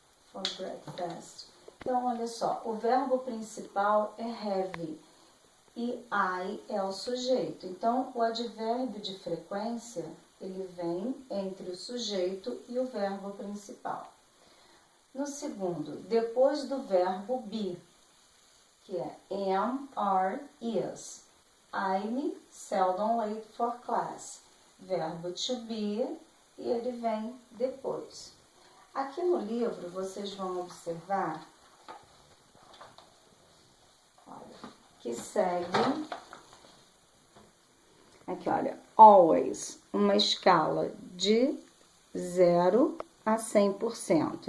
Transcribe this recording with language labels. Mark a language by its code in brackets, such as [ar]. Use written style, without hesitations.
[en] For breakfast. [pt] Então, olha só, o verbo principal é have e I é o sujeito. Então, o advérbio de frequência, ele vem entre o sujeito e o verbo principal. No segundo, depois do verbo be, que é am, are, is. [en] I'm seldom late for class. [pt] Verbo to be, e ele vem depois. Aqui no livro, vocês vão observar, olha, que segue aqui, olha, always, uma escala de 0 a 100%.